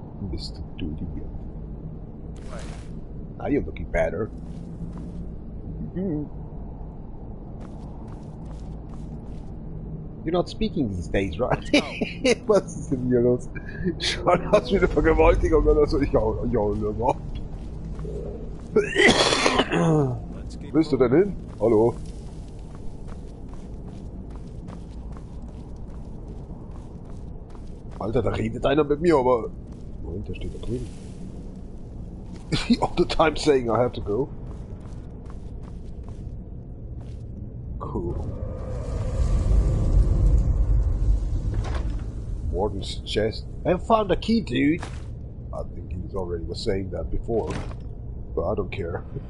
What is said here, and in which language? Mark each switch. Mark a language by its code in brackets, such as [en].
[en] Mr. Duty. Now you're looking better. You're not speaking these days, right? [de] Was ist denn hier los? Schon hast du eine Vergewaltigung oder so? Ja, überhaupt. Wo bist du denn hin? Hallo? Alter, da redet einer mit mir, aber... Moment, der steht da drüben. [en] All the time saying I have to go. Cool. Warden's chest. I found a key, dude. I think he already was saying that before, but I don't care.